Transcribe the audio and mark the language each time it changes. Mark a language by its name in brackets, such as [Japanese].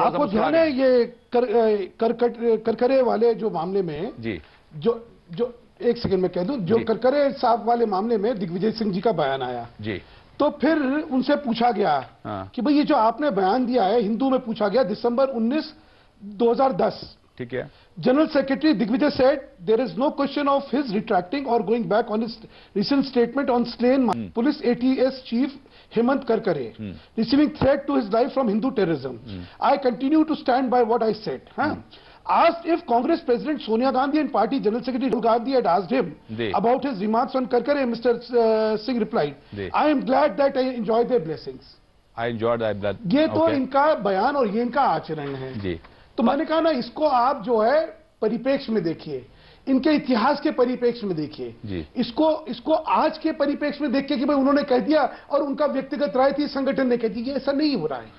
[Hindi] आपको ध्यान है ये करकरे वाले जो मामले में जी जो एक सेकंड में कह दूं, जो करकरे साहब वाले मामले में दिग्विजय सिंह जी का बयान आया जी, तो फिर उनसे पूछा गया कि भाई ये जो आपने बयान दिया है, हिंदू में पूछा गया दिसंबर 19, 2010, ठीक है। [English] General Secretary Digvijay said there is no question of his retracting or going back on his recent statement on slain Police ATS Chief Hemant Karkare, receiving threat to his life from Hindu terrorism. I continue to stand by what I said. Asked if Congress President Sonia Gandhi and Party General Secretary Rahul Gandhi had asked him about his remarks on Karkare, Mr. Singh replied, I am glad that I enjoyed their blessings. I enjoyed that. [Hindi] ये तो इनका बयान और ये इनका आचरण है जी। तो मैंने कहा ना, इसको आप जो है परिप्रेक्ष्य में देखिए। इनके इतिहास के परिप्रेक्ष्य में देखिए, इसको आज के परिप्रेक्ष्य में देखिए कि भाई उन्होंने कह दिया और उनका व्यक्तिगत राय थी, संगठन ने कह दी, ये ऐसा नहीं हो रहा है।